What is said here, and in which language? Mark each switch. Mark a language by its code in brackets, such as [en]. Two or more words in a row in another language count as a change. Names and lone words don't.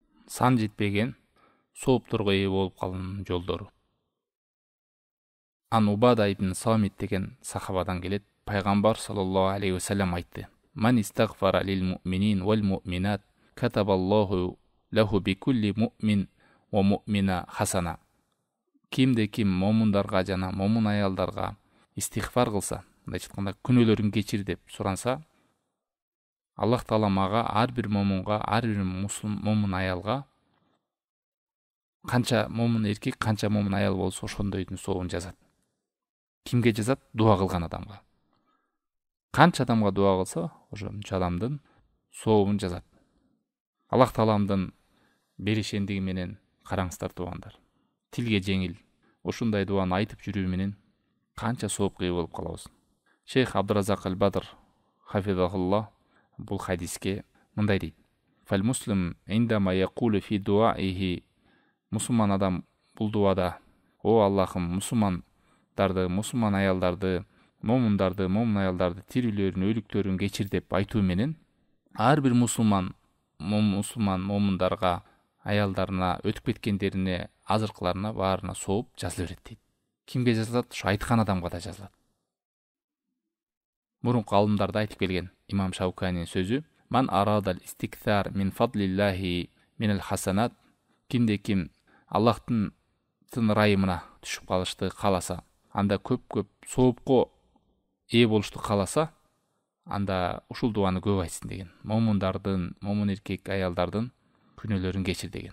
[ky] сан жетпеген соопторго ээ болуп калуунун жолдору. Ан Убада ибн Самит деген сахабадан келет. Пайгамбар [ar] صلى الله عليه وسلم [ky] айтты: [ar] "من استغفر للمؤمنين والمؤمنات كتب الله له بكل مؤمن ومؤمنة حسنة." [ky] Кимде ким момундарга жана момун аялдарга истигфар кылса, мындайча айтканда күнөөлөрүн кечир деп суранса, Аллах Таала мага ар бир момунга, ар бир момун аялга канча момун эркек, канча момун аял болсо ошондойдун сообун жазат. Кимге жазат? Дуа кылган адамга. Канча адамга дуа кылса, ошончо адамдын сообун жазат. Аллах Тааламдын беришендиги менен караңыздар туугандар. Тилге жеңил, ушундай дуаны айтып жүрүү менен канча соопка ээ болуп калабыз. Шейх Абдуразак аль-Бадр хафизахуллах бул хадиске мындай дейт: [ar] "فالمسلم عندما يقول في دعائه", [ky] мусулман адам бул дуада: "О Аллахым, мусулмандарды, мусулман аялдарды, момундарды, момун аялдарды тирүүлөрүн, өлүктөрүн кечир" деп айтуу менен ар бир мусулман момундарга, аялдарына, өтүп кеткендерине, азыркыларына баарына сооп жазыла берет дейт. Кимге жазылат? Ушу айткан адамга да жазылат. Мурунку алымдарда айтып келген имам Шауканинин сөзү: [ar] "من أراد الاستكثار من فضل الله من الحسنات", [ky] кимде ким Аллахтын ырайымына түшүп калышты кааласа, анда көп соопко ээ болушту кааласа, анда ушул дуаны көп айтсын деген. Момундардын, момун эркек аялдардын күнөөлөрүн кечир деген.